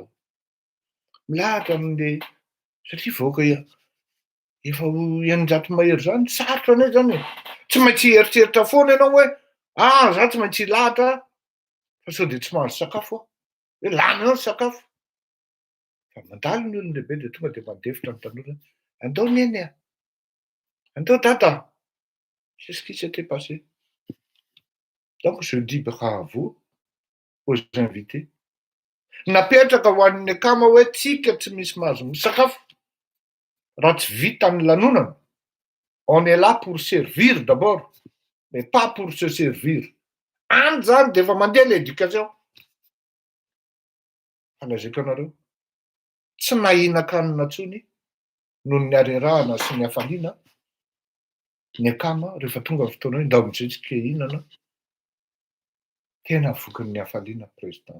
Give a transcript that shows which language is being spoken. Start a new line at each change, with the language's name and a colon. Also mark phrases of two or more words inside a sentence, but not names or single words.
Malagasy: Milahatra amin'le satria voaka efa eninjato mahery zany, sarotra anie zany e. Tsy maintsy hieritreritra foana ianao hoe za tsy maintsy hilahatra fa sao dia tsy mahazo sakafo aho. Hoe lany ao ny sakafo. Fa mandalo ny olon-dehibe dia tonga dia mandefitra ny tanora. Andao neny a, andao dada.
French: C'est ce qui s'était passé. Donc je dis bravo aux invités.
Malagasy: Napetraka ho an'ny akama hoe tsika tsy misy mahazo misakafo raha tsy vita ny lanonana.
French: On est là pour servir d'abord, mais pas pour se servir.
Malagasy: Any zany dia efa mandeha l'éducation. Fanazeko anareo, tsy nahinan-kanina intsony noho ny harerahana sy ny hafaliana ny akama rehefa tonga ny fotoana hoe ndao mijejika hihinana. Tena vokin'ny hafaliana président.